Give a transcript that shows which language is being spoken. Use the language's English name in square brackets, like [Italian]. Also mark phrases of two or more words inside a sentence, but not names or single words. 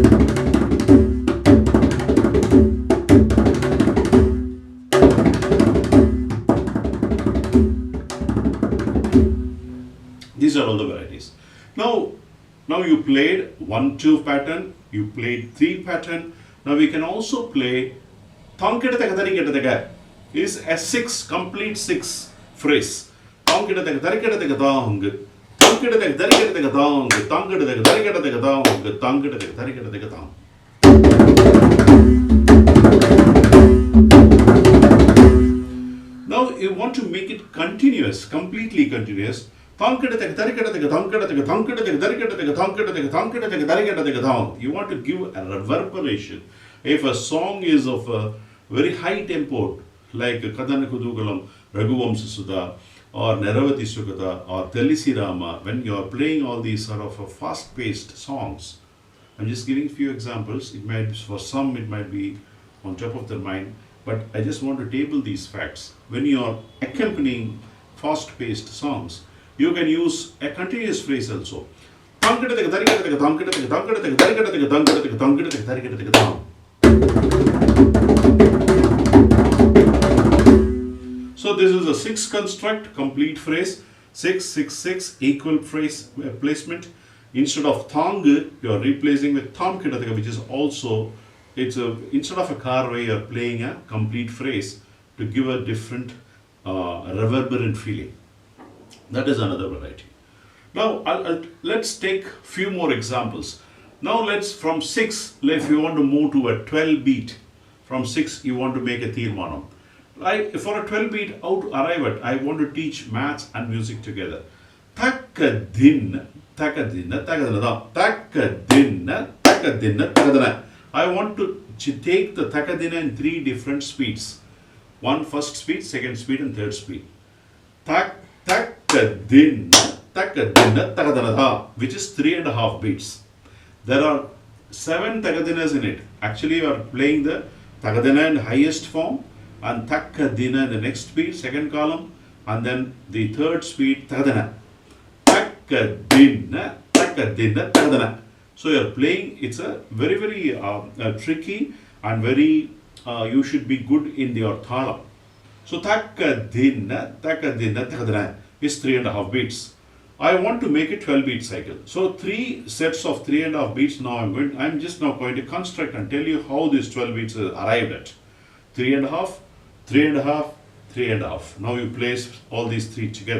[English] These are all the varieties. Now you played 1 2 pattern, you played 3 pattern. Now we can also play thongkita taka tarikita taka is a 6 complete 6 phrase. Thongkita taka tarikita taka thong. Now, you want to make it continuous, completely continuous. You want to give a reverberation. If a song is of a very high tempo, like Kadana Kudugalam, Raghuvamsa Sudha, or Neravati Sukata, or Telisi Rama, when you are playing all these sort of fast-paced songs, I'm just giving a few examples. It might, for some, it might be on top of their mind, but I just want to table these facts. When you are accompanying fast-paced songs, you can use a continuous phrase also. So this is a 6 construct, complete phrase, 6 6 6 equal phrase placement. Instead of thong, you are replacing with thom kidataka, which is also, instead of a korvai, you are playing a complete phrase to give a different reverberant feeling. That is another variety. Now let's take few more examples. Now let's, from 6, if you want to move to a 12 beat, from 6 you want to make a Tirmanam. For a 12 beat, how to arrive at, I want to teach maths and music together. Takadin, takadina, takadana, takadina, takadina, takadana. I want to take the takadina in 3 different speeds. One first speed, second speed, and third speed. Takadina, takadina, takadana, which is 3.5 beats. There are 7 takadinas in it. Actually, you are playing the takadina in highest form, and takadina in the next speed, second column, and then the third speed, takadina. Takadina, takadina, takadina. So you are playing, it's a very, very tricky and very, you should be good in your thalam. So takadina, takadina, takadina is 3.5 beats. I want to make a 12 beat cycle. So 3 sets of 3.5 beats. Now I'm just now going to construct and tell you how these 12 beats are arrived at. 3.5, 3.5, 3.5. Now you place all these 3 together.